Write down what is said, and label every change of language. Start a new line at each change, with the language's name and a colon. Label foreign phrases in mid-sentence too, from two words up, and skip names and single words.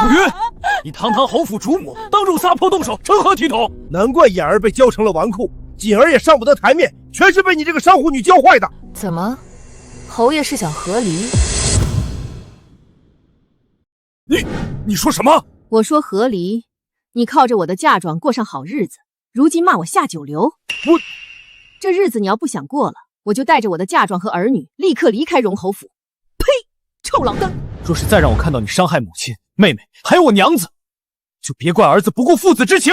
Chinese: 楚云，你堂堂侯府主母，当众撒泼动手，成何體統？難怪眼兒被教成了紈絝，景兒也上不得台面，全是被你這個商戶女教壞的。怎麼，侯爺是想和離？你說什麼？我說和離，你靠着我的嫁妝過上好日子，如今罵我下九流。這日子你要不想過了，我就帶着我的嫁妝和兒女立刻離開榮侯府。呸！臭老登！若是再讓我看到你傷害母親、妹妹，還有我娘子，就別怪兒子不顧父子之情。